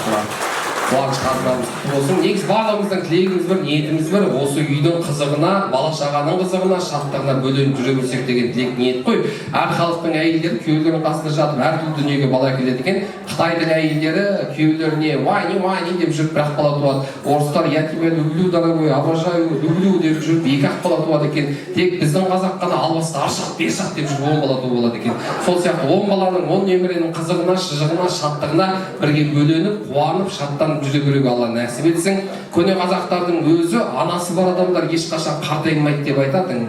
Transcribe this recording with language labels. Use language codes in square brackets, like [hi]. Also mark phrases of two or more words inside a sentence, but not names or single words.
[kk] Қуаныш қазынамыз құтты болсын. Негізі барлығымыздың тілегіміз бір, ниетіміз бір, осы үйдің қызығына, бала шағаның қызығына, шаттығына бөленіп жүре берсек деген тілек ниет қой. Әр халықтың әйелдері күйеулерінің қасында жатып әртүрлі дүниеге бала әкеледі екен. Қытайдың әйелдері күйеулеріне вайни деп жүріп бір ақ бала туады. Орыстар [ru] я тебя люблю, дорогой, обожаю, люблю [kk] деп жүріп екі ақ бала туады екен. Тек біздің қазақ қана албасты аршақ бершақ деп жүріп 10 бала туып алады екен. Сол сияқты 10 баланың 10 немеренің қызығына, шыжығына, шаттығына бірге бөленіп, қуанып, шаттанып жүре беруге Алла нәсіп етсін. Көне қазақтардың өзі анасы бар адамдар ешқашан қартаймайды деп айтатын.